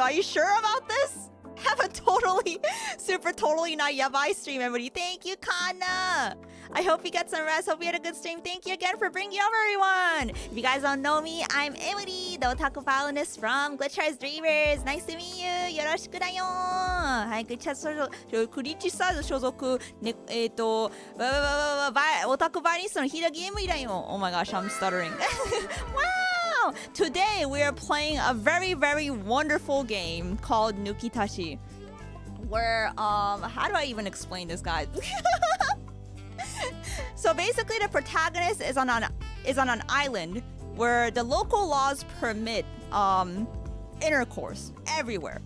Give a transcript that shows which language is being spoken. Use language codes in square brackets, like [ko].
[en] Are you sure about this? Have a totally not yabai stream, Emuri. Thank you, Kana. I hope you get some rest. Hope you had a good stream. Thank you again for bringing over, everyone. If you guys don't know me, I'm Emuri, the otaku violinist from Glitchers Dreamers. Nice to meet you. [ja] Yoroshiku dayon. はい、Glitchersクリッチサーズ所属ねオタクバイオリニストのHiiragi Emuriだよ. [en] Oh my gosh, I'm stuttering. Wow! Today we are playing a very, very wonderful game called NUKITASHI. Where how do I even explain this, guys? So basically the protagonist is on an island where the local laws permit intercourse everywhere.